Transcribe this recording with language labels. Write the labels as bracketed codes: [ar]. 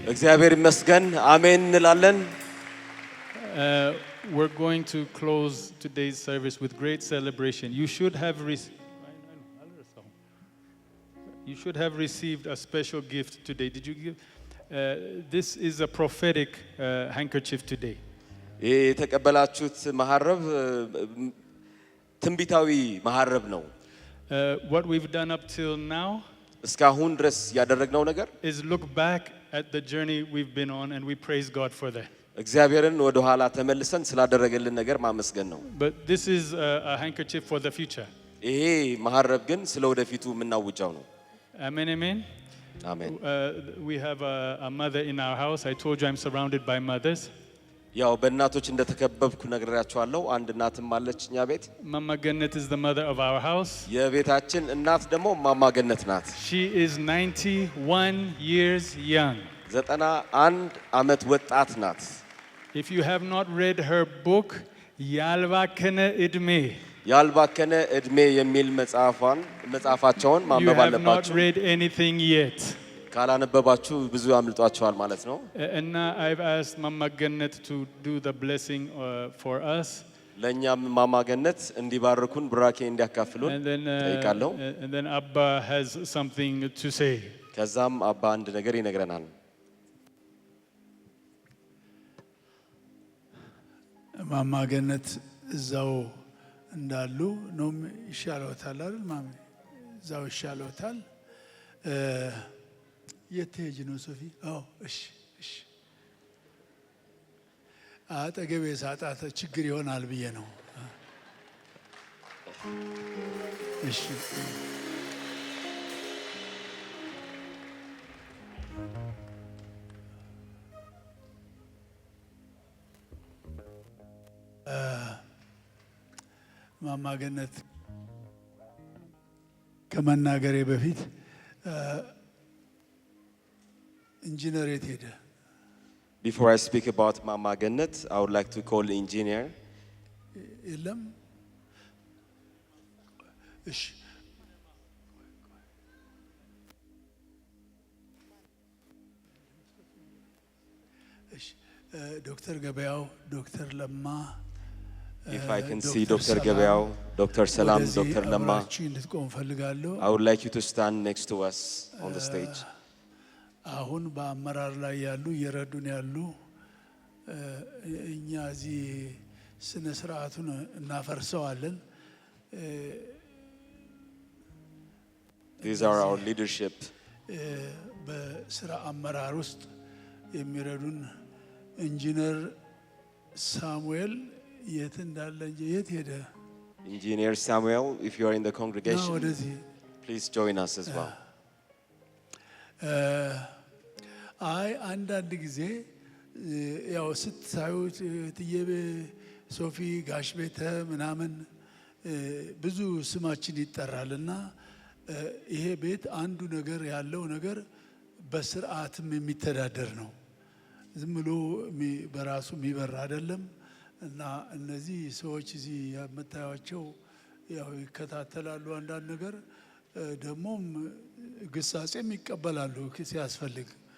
[am] እግዚአብሔር ይመስገን አሜን እንላለን። [en] We're going to close today's service with great celebration. You should have received a special gift today. Did you give? This is a prophetic handkerchief today. [am] ይሄ የተቀበላችሁት መሐረብ ትንቢታዊ መሐረብ ነው። [en] What we've done up till now [am] እስካሁን ድረስ ያደረግነው ነገር [en] is look back at the journey we've been on and we praise God for that. [am] እግዚአብሔርን ወደ ኋላ ተመልሰን ስላደረገልን ነገር ማመስገን ነው። [en] But this is a handkerchief for the future. [am] ይሄ መሐረብ ግን ስለ ወደፊቱ የምናውጃው ነው። [en] Amen, amen. [am] አሜን። [en] We have a mother in our house. I told you I'm surrounded by mothers. [am] ያው በእናቶች እንደተከበብኩ ነግሬያችኋለሁ። አንድ እናትም አለች እኛ ቤት። [en] Mama Gannet is the mother of our house. [am] የቤታችን እናት ደግሞ ማማ ገነት ናት። [en] She is 91 years young. [am] 91 ዓመት ወጣት ናት። [en] If you have not read her book, Yalvakene Idme, [am] ያልባከነ እድሜ የሚል መጽሐፋቸውን [en] you [am] ማንበብ [en] have not [am] አለባችሁ። [en] read anything yet. [am] ካላነበባችሁ ብዙ አምልጧችኋል ማለት ነው። [en] And now I've asked Mama Gannet to do the blessing for us. [am] ለእኛም ማማ ገነት እንዲባርኩን ብራኬ እንዲያካፍሉን ጠይቃለሁ። [en] And then Abba has something to say. [am] ከዛም አባ አንድ ነገር ይነግረናል። ማማ ገነት እዛው እንዳሉ ነው ይሻለዎታል አይደል ማሚ? እዛው ይሻለዎታል። የት ሄጅ ነው ሶፊ? አዎ እሺ እሺ። አጠገቤ ሳጣት ችግር ይሆናል ብዬ ነው። እሺ ማማ ገነት ከመናገሬ በፊት ኢንጂነር የት ሄደ? [en] Before I speak about Mama Gannet, I would like to call the engineer. [am] የለም። እሺ እሺ ዶክተር ገበያው፣ ዶክተር ለማ [en] If I can see Dr. Gabriel, Dr. Salam, Dr. Lama, I would like you to stand next to us on the stage. [am] አሁን በአመራር ላይ ያሉ እየረዱን ያሉ እኛ እዚህ ስነ ስርዓቱን እናፈርሰዋለን። [en] These are our leadership. [am] በስራ አመራር ውስጥ የሚረዱን ኢንጂነር ሳሙኤል የት እንዳለ እንጂ የት ሄደ? [en] Engineer Samuel, if you are in the congregation, please join us as well. [am] አይ አንዳንድ ጊዜ ያው ስታዩት ትየበ ሶፊ ጋሽ ቤተ ምናምን ብዙ ስማችን ይጠራልና ይሄ ቤት አንዱ ነገር ያለው ነገር በስርዓትም የሚተዳደር ነው። ዝም ብሎ በራሱ የሚበራ አይደለም። እና እነዚህ ሰዎች እዚህ የምታዩቸው ያው ይከታተላሉ አንዳንድ ነገር ደግሞም ግሳጼም ይቀበላሉ ሲያስፈልግ